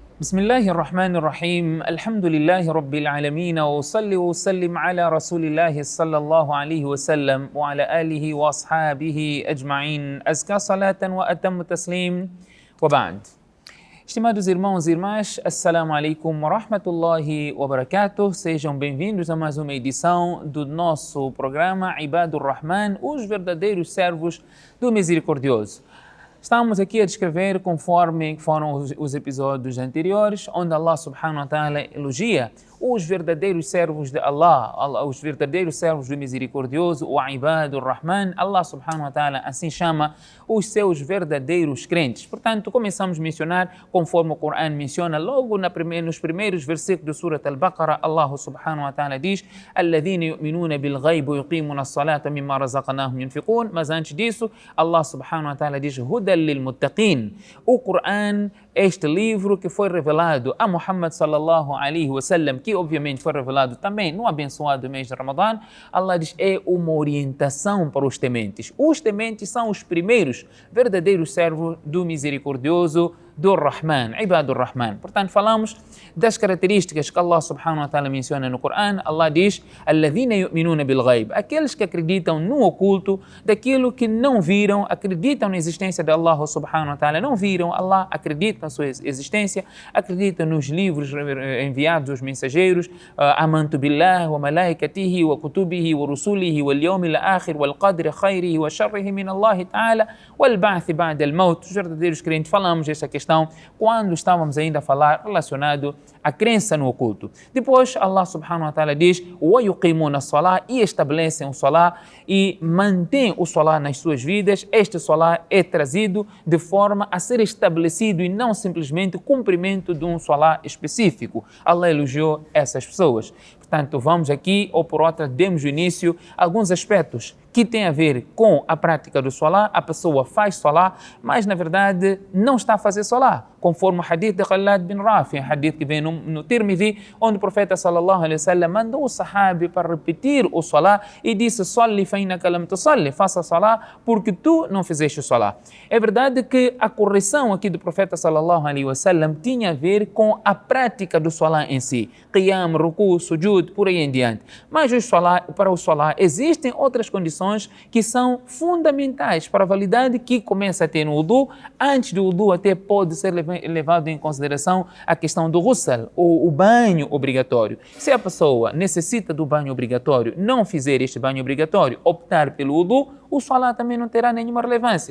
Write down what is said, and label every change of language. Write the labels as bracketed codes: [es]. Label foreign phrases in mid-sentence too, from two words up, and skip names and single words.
[ar] بسم الله الرحمن الرحيم الحمد لله رب العالمين وأصلي وأسلم على رسول الله صلى الله عليه وسلم وعلى آله وأصحابه أجمعين أزكى صلاة وأتم تسليم وبعد. [pt] Estimados irmãos e irmãs, [ar] السلام عليكم ورحمة الله وبركاته. [pt] Sejam bem-vindos a mais uma edição do nosso programa Ibadur Rahman, os verdadeiros servos do Misericordioso. Estamos aqui a descrever conforme foram os episódios anteriores, onde [ar] الله سبحانه وتعالى [pt] elogia os verdadeiros servos de Allah, os verdadeiros servos do Misericordioso, o [ar] عباد الرحمن. الله سبحانه وتعالى [pt] assim chama os seus verdadeiros crentes. Portanto, começamos a mencionar, conforme o Corão menciona, logo nos primeiros versículos do Surat Al-Baqarah, [ar] الله سبحانه وتعالى [pt] diz: [ar] "الذين يؤمنون بالغيب ويقيمون الصلاة مما رزقناهم ينفقون." [pt] Mas antes disso, [ar] الله سبحانه وتعالى [pt] diz: [ar] "هدى للمتقين." [pt] O Corão, este livro que foi revelado a Muhammad [ar] صلى الله عليه وسلم, [pt] que obviamente foi revelado também no abençoado mês de Ramadã, Allah diz, é uma orientação para os tementes. Os tementes são os primeiros verdadeiros servos do Misericordioso, do Rahman, [ar] عباد الرحمن. [pt] Portanto, falamos das características que [ar] الله سبحانه وتعالى [pt] menciona no Corão. Allah diz: [ar] "الذين يؤمنون بالغيب", [pt] aqueles que acreditam no oculto, daquilo que não viram, acreditam na existência de [ar] الله سبحانه وتعالى, [pt] não viram Allah, acreditam na sua existência, acreditam nos livros enviados aos mensageiros, [ar] آمنت بالله وملائكته وكتبه ورسله واليوم الآخر والقدر خيره وشره من الله تعالى والبعث بعد الموت. [pt] Os verdadeiros crentes, falamos esta questão quando estávamos ainda a falar relacionado à crença no oculto. Depois [ar] الله سبحانه وتعالى [pt] diz: [ar] "ويقيمون الصلاة", [pt] e estabelecem o salah e mantêm o salah nas suas vidas. Este salah é trazido de forma a ser estabelecido e não simplesmente o cumprimento de um salah específico. Allah elogiou essas pessoas. Portanto, vamos aqui, ou por outra, demos o início a alguns aspectos que têm a ver com a prática do salah. A pessoa faz salah, mas na verdade não está a fazer salah, conforme o hadith de Khalad bin Rafi, hadith que vem no Tirmidhi, onde o profeta [ar] صلى الله عليه وسلم [pt] mandou o sahabi para repetir o salah e disse: [ar] "صل فإنك لم تصل", [pt] faça salah porque tu não fizeste o salah. É verdade que a correção aqui do profeta [ar] صلى الله عليه وسلم [pt] tinha a ver com a prática do salah em si, [ar] قيام، ركوع، سجود, [pt] por aí em diante. Mas para o salah existem outras condições que são fundamentais para a validade, que começa a ter no wudu. Antes do wudu até pode ser levado em consideração a questão do ghusl, ou o banho obrigatório. Se a pessoa necessita do banho obrigatório, não fizer este banho obrigatório, optar pelo wudu, o salah também não terá nenhuma relevância.